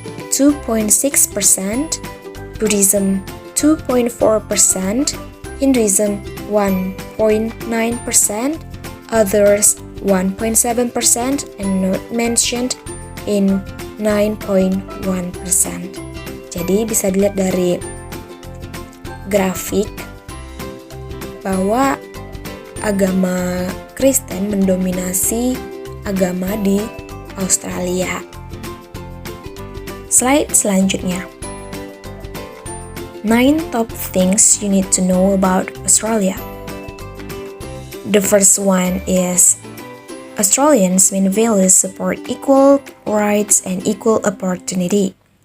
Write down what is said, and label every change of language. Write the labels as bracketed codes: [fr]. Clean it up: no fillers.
[en] 2.6%, Buddhism 2.4%, Hinduism 1.9%, others 1.7%, and not mentioned in 9.1%. [id] Jadi bisa dilihat dari grafik bahwa agama Kristen mendominasi agama di Australia. Slide selanjutnya. [en] 9 top things you need to know about Australia. The first one is Australians' main values support equal rights and equal opportunity.